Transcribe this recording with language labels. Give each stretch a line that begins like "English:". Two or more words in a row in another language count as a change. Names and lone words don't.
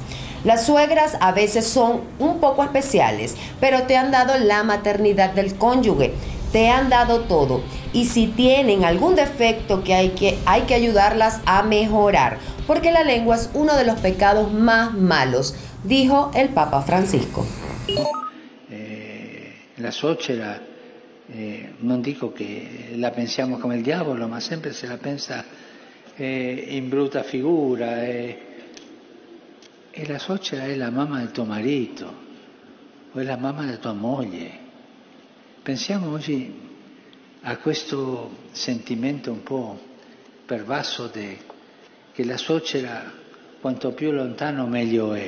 Spanish: Las suegras a veces son un poco especiales, pero te han dado la maternidad del cónyuge, te han dado todo. Y si tienen algún defecto que hay que ayudarlas a mejorar, porque la lengua es uno de los pecados más malos, dijo el Papa Francisco.
Italian: La suocera non dico che la pensiamo come il diavolo, ma sempre se la pensa in brutta figura, e la suocera è la mamma del tuo marito o è la mamma della tua moglie. Pensiamo oggi a questo sentimento un po' pervaso che la suocera quanto più lontano meglio è.